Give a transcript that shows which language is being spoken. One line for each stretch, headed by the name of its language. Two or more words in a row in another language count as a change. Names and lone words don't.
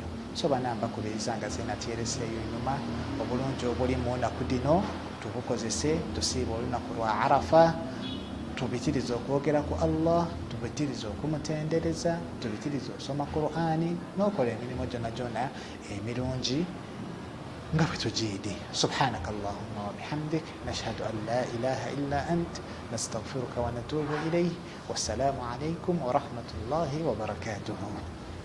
Ganda: So bana mbakubiriza nga zeena tyereseeyo enyuma, obulungi obuli mu nnaku dino tubukozese, tusiiba olunaku lwa Arafa, tubitiriza okwogera ku Allah, tubitiriza okumutendereza, tubitiriza okusoma Qur'ani n'okola emirimu gyona emirungi nga bwe tugiidi.
Arabic: سبحانك اللهم وبحمدك نشهد أن لا إله إلا أنت نستغفرك ونتوب إليك. والسلام عليكم ورحمة الله وبركاته.